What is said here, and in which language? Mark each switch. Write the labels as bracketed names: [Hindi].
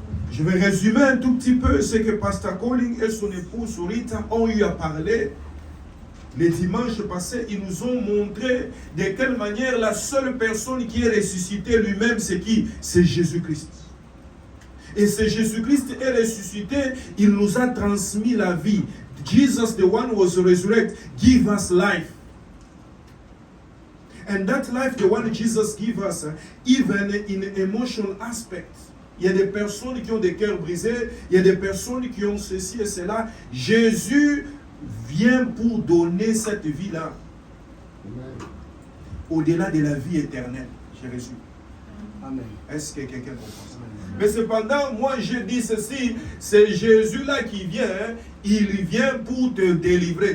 [French] Je vais résumer un tout petit peu ce que Pasteur Colling et son épouse Rita ont eu à parler. Les dimanches passés, ils nous ont montré de quelle manière la seule personne qui est ressuscitée lui-même, c'est qui? C'est Jésus-Christ. Et c'est Jésus-Christ est ressuscité, il nous a transmis la vie. [English] Jesus, the one who was resurrected, give us life. And that life, the one Jesus give us, even in emotional aspect. [French] Il y a des personnes qui ont des cœurs brisés, il y a des personnes qui ont ceci et cela. Jésus vient pour donner cette vie-là. Au-delà de la vie éternelle, j'ai reçu. Amen. Est-ce que quelqu'un comprend ça? Mais cependant, moi je dis ceci, c'est Jésus-là qui vient, hein, il vient pour te délivrer.